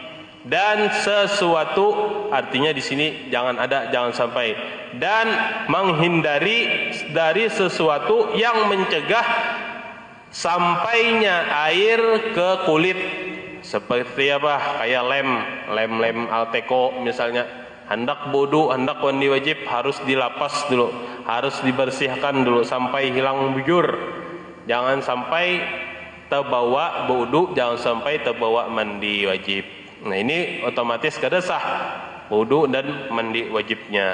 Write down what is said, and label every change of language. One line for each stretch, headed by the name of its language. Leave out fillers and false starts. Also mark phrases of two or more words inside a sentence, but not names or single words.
Indonesian: Dan sesuatu, artinya di sini jangan sampai, dan menghindari dari sesuatu yang mencegah sampainya air ke kulit. Seperti kayak lem Alteco misalnya, hendak wudu, hendak mandi wajib harus dilapas dulu, harus dibersihkan dulu sampai hilang bujur. Jangan sampai terbawa wudu, jangan sampai terbawa mandi wajib.
Banjar: Nah, ini otomatis kada sah wudu dan mandi wajibnya.